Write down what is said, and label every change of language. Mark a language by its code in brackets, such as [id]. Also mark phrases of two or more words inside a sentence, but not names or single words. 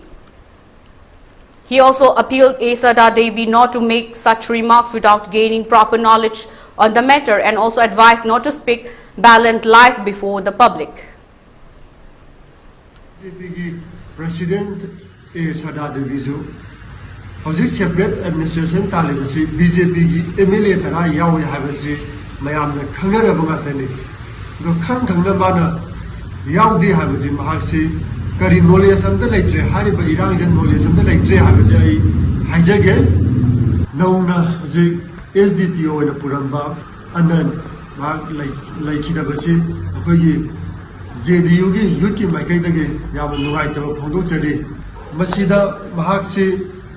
[en] He also appealed A. Sada Devi not to make such remarks without gaining proper knowledge on the matter and also advised not to speak blatant lies before the public. BJP President A. [mni] Sada Devi Hojik [en] separate administration [mni] talibasi BJP MLA tara yawi habasi mayamna khangaraba ngatani do khangna bana yawdi habasi mahakse kari knowledge amda laitre hariba irangjan knowledge amda laitre habasi ai haijage nauna hojik SDPO na puramba anan mahak laikhidabasi akogi JDU gi youth ki maikai yam nugai taba phongdok chali masida mahakse